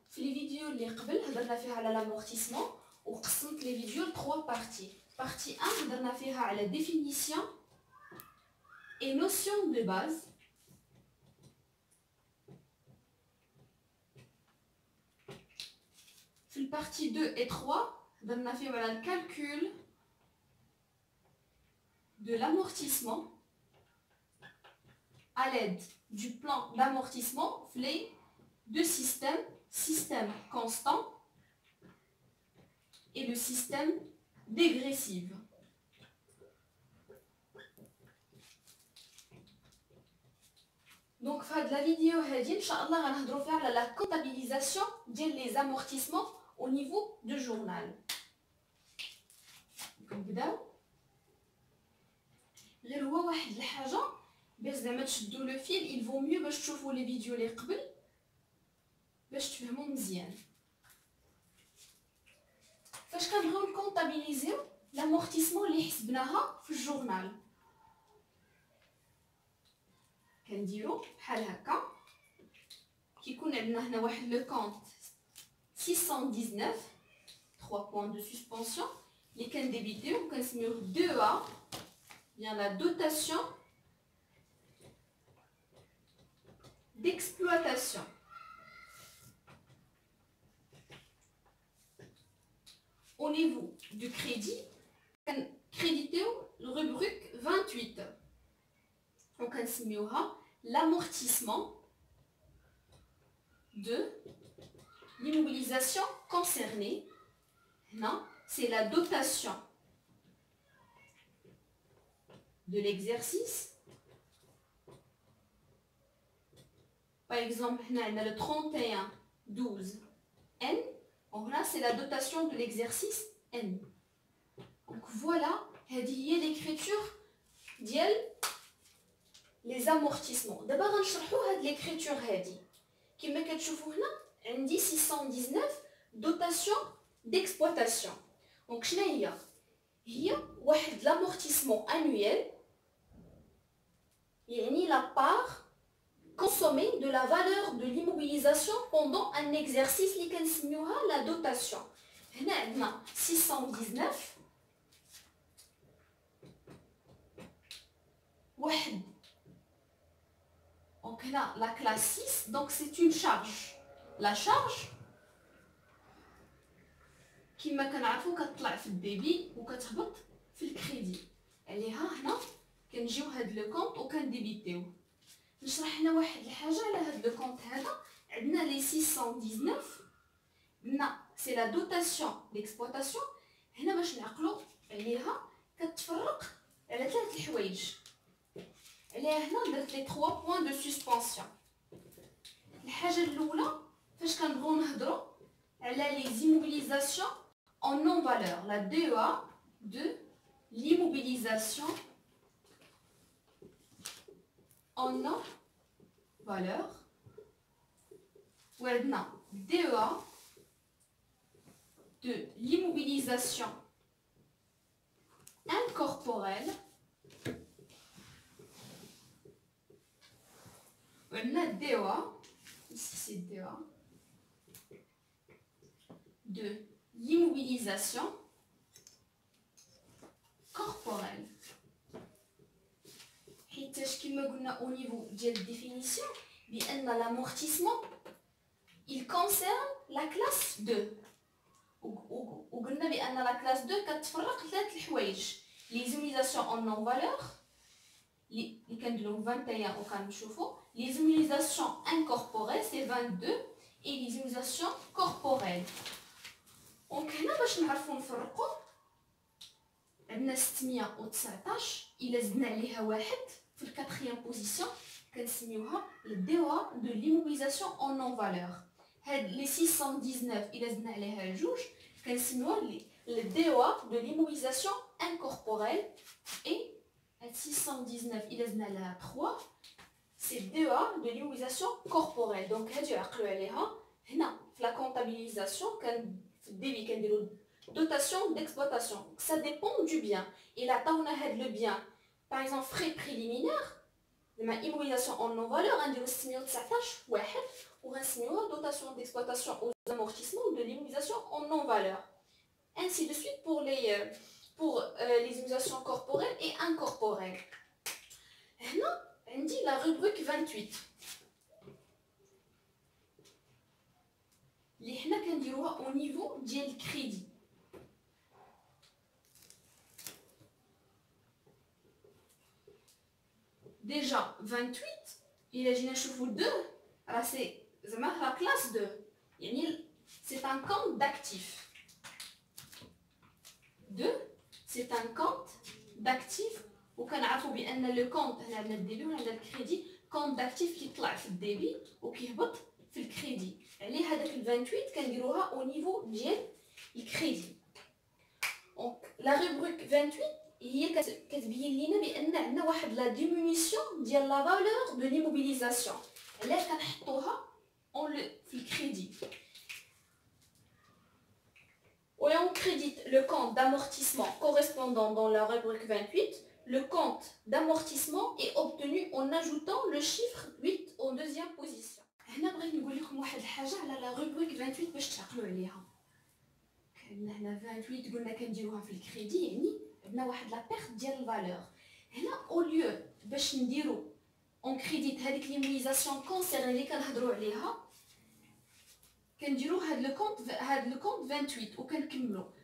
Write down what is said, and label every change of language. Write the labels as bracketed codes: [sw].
[ar] في لي فيديو اللي قبل هضرنا فيها على لامورتيسمون وقسمت لي فيديو ل 3 بارتي. بارتي 1 هضرنا فيها على [fr] définition et notion de base. [ar] في البارتي 2 et 3 هضرنا فيها على الكالكول [fr] de l'amortissement à l'aide du plan d'amortissement les deux systèmes, système constant et le système dégressif. Donc في هاد la vidéo هادي [ar] ان شاء الله غنهضروا فيها على [fr] la comptabilisation ديال les amortissements au niveau du journal. [ar] نبداو. غير هو واحد الحاجه باش زعما تشدوا لو فيل [fr] il vaut mieux [ar] باش تشوفوا لي فيديو اللي قبل باش تفهموا مزيان. فاش كنبغيو نكونطابيليزيو لامورتيسمون اللي حسبناها في الجورنال كنديرو بحال هكا. كيكون عندنا هنا واحد لو كونط 619 3 [fr] points de suspension [ar] اللي كنديبيتيو كنسميوه [fr] 2A bien la dotation d'exploitation. Au niveau du crédit, crédité le rubrique 28. Donc, on l'amortissement de l'immobilisation concernée. Non, c'est la dotation de l'exercice. Par exemple, on a le 31 12 N. Donc là, c'est la dotation de l'exercice N. Donc voilà, c'est l'écriture ديال les amortissements. D'abord, on va l'écriture هذه. [ar] كما كتشوفوا هنا عندي 619 [fr] dotation d'exploitation. Donc [ar] شنو هي واحد [fr] l'amortissement annuel يعني la part consommée de la valeur de l'immobilisation pendant un exercice [ar] اللي كنسميوها [fr] la dotation. [ar] هنا عندنا 619 واحد. [fr] Donc هنا la classe 6, donc c'est une charge. [ar] La charge كما كنعرفوا كتطلع في الديبي وكتهبط في الكريدي. عليها هنا كنجيو هاد لو كونط وكنديبيتيوه. نشرح هنا واحد الحاجه على هاد لو كونط هذا. عندنا لي 619 قلنا سي لا دوتاسيون ديكسبلوطاسيون. هنا باش نعقلوا عليها كتفرق على 3 الحوايج. عليها هنا درت لي 3 بوين دو سسبونسيون. الحاجه الاولى فاش كنبغيو نهضروا على لي زيموبيليزاسيون [fr] en non valeur, la DEA de l'immobilisation en non valeur. Ou maintenant DEA de l'immobilisation incorporelle. Ou maintenant DEA, ici c'est DEA de l'immobilisation corporelle. [ar] حيتاش كما قلنا [fr] au niveau ديال الديفينيسيون بان l'amortissement il concerne la classe 2. [ar] وقلنا بان la classe 2 كتفرق لثلاث الحوايج. [fr] les immobilisations en non valeur [ar] اللي كنديرو 21 وكنشوفوا [fr] les immobilisations incorporelles c'est 22 et les immobilisations corporelles. [ar] دونك هنا باش نعرفوا نفرقوا عندنا 619 الا زدنا عليها واحد في الكاتريام بوزيسيون كنسميوها الديوا دو ليموبيليزاسيون اون نون فالور. هاد لي 619 الا زدنا عليها جوج كنسميوها الديوا دو ليموبيليزاسيون انكوربوريل. اي هاد 619 الا زدنا عليها 3 سي الديوا دو ليموبيليزاسيون كوربوريل. دونك هادي عقلوا عليها. هنا في لا كونطابيليزاسيون في الديبي كنديرو dotation d'exploitation. [fr] Ça dépend du bien. Et là, on a le bien, par exemple, frais préliminaires. زعما immobilisation en non-valeur [ar] غنديرو 619 واحد وغنسميوها [fr] dotation d'exploitation aux amortissements de l'immobilisation en non-valeur. Ainsi de suite pour les immobilisations corporelles et incorporelles. [ar] هنا عندي la rubrique 28 اللي حنا كنديروها au niveau ديال الكريدي. [fr] Déjà 28 il a [ar] نشوفوا 2 راه سي زعما [fr] la classe 2 يعني c'est un compte d'actifs. 2 c'est un compte d'actifs [ar] وكنعرفوا بان لو كونت هنا عندنا الديبي وهنا عندنا الكريدي كونت داكتيف كيطلع في الديبي وكيهبط في الكريدي عليه هذاك ال 28 كنديروها او نيفو ديال الكريدي. دونك لا روبريك 28 هي كتبين لينا بان عندنا واحد لا ديمونيسيون ديال لا فالور دو ليموبيليزاسيون علاه كنحطوها في الكريدي. [fr] Et on crédite le compte d'amortissement correspondant dans la rubrique 28. Le compte d'amortissement est obtenu en ajoutant le chiffre 8 en deuxième position. [ar] هنا بغيت نقول لكم واحد الحاجه على لا روبريك 28 باش تعقلوا عليها. كاين هنا 28 قلنا كنديروها في الكريدي يعني عندنا واحد لا بيرت ديال الفالور. هنا او ليو باش نديرو اون كريديت هذيك ليموبيليزاسيون كونسيرن اللي كنهضروا عليها كنديرو هاد لو كونت 28 وكنكملو.